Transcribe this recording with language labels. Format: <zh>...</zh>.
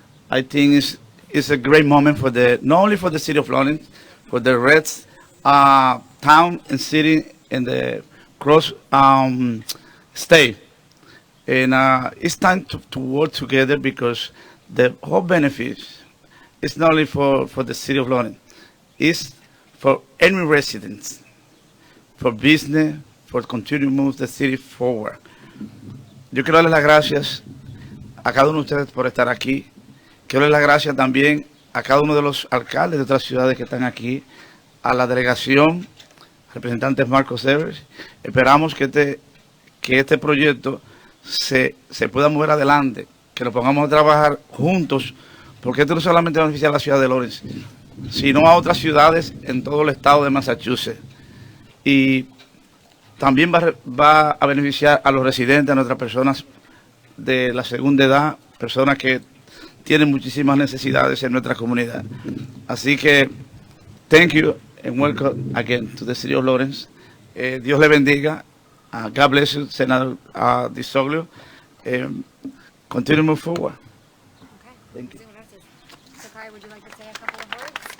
<en>I think it's a great moment for not only for the city of Lawrence, for the rest town and city in the cross state. And it's time to work together because the whole benefits it's not only for the city of Lawrence, it's for any residents, for business, for continue to move the city forward.</en> <es>Yo quiero darles las gracias a cada uno de ustedes por estar aquí. Quiero darles las gracias también a cada uno de los alcaldes de otras ciudades que están aquí, a la delegación, representantes Marcos Evers. Esperamos que este proyecto se pueda mover adelante, que lo pongamos a trabajar juntos, porque esto no solamente va a beneficiar a la ciudad de Lawrence, sino a otras ciudades en todo el estado de Massachusetts. Y también va a beneficiar a los residentes, a nuestras personas de la segunda edad, personas que tienen muchísimas necesidades en nuestra comunidad. Así que,</es> <en>thank you and welcome again to the city of Lawrence.</en> <es>Dios le bendiga.</es> <en>God bless you, Senator DiZoglio. Continue to move forward. Okay. Thank you. Would you like to say a couple of words?</en>